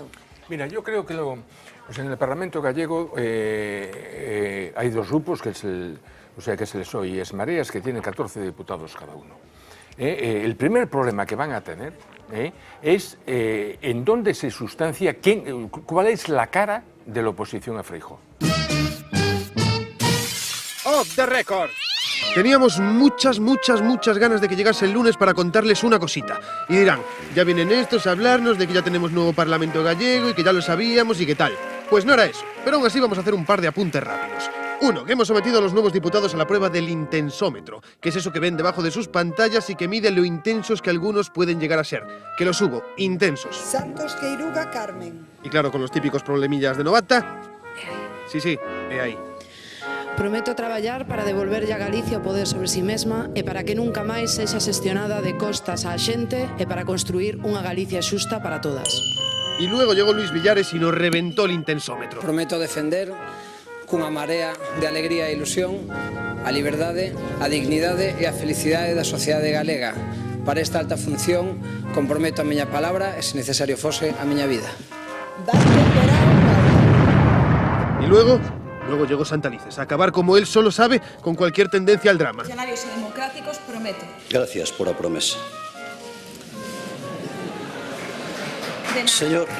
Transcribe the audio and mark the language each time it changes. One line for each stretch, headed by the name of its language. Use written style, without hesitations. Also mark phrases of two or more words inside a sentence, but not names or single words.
Spanish: Mira, yo creo que en el Parlamento gallego hay 2 grupos, que es el PSOE y es Mareas, que tienen 14 diputados cada uno. El primer problema que van a tener es en dónde se sustancia, cuál es la cara de la oposición a Feijóo.
English: Off the record.
Spanish: Teníamos muchas ganas de que llegase el lunes para contarles una cosita. Y dirán, ya vienen estos a hablarnos de que ya tenemos nuevo Parlamento gallego y que ya lo sabíamos y qué tal. Pues no era eso, pero aún así vamos a hacer un par de apuntes rápidos. 1. Que hemos sometido a los nuevos diputados a la prueba del intensómetro, que es eso que ven debajo de sus pantallas y que mide lo intensos que algunos pueden llegar a ser. Que los hubo, intensos. Santos Queiruga Carmen. Y claro, con los típicos problemillas de novata. Sí, ahí.
Galician: Prometo traballar para devolverlle a Galicia o poder sobre si mesma e para que nunca máis sexa xestionada de costas á xente e para construir unha Galicia xusta para todas.
Spanish: Y luego llegó Luis Villares y nos reventó el intensómetro.
Galician: Prometo defender cunha marea de alegría e ilusión a liberdade, a dignidade e a felicidade da sociedade galega. Para esta alta función comprometo a miña palabra e, se necesario fose, a miña vida.
Spanish: Y luego llegó Santalices, a acabar como él solo sabe con cualquier tendencia al drama. Funcionarios y democráticos, prometo. Gracias por a promesa. Señor...